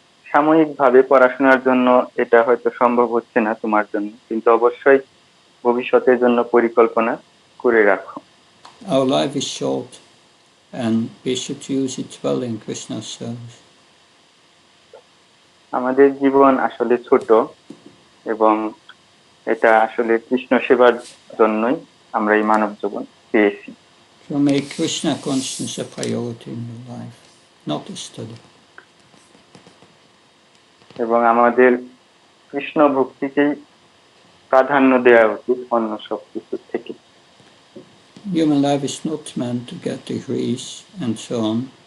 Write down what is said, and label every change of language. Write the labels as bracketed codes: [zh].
[bn] সাময়িকভাবে পড়াশোনার জন্য এটা হয়তো সম্ভব হচ্ছে না তোমার জন্য, কিন্তু অবশ্যই ভবিষ্যতের জন্য পরিকল্পনা করে রাখো। [en] Our life is short and we should use it well in Krishna's service. [bn] আমাদের জীবন আসলে ছোট এবং এটা আসলে কৃষ্ণ সেবার জন্যই আমরা এই মানব জীবন পেয়েছি। [en] So make Krishna consciousness a priority in your life, not a study. [bn] এবং আমাদের কৃষ্ণ ভক্তিকেই প্রাধান্য দেওয়া উচিত অন্য সব কিছুর থেকে। [en] Human life is not meant to get degrees and so on.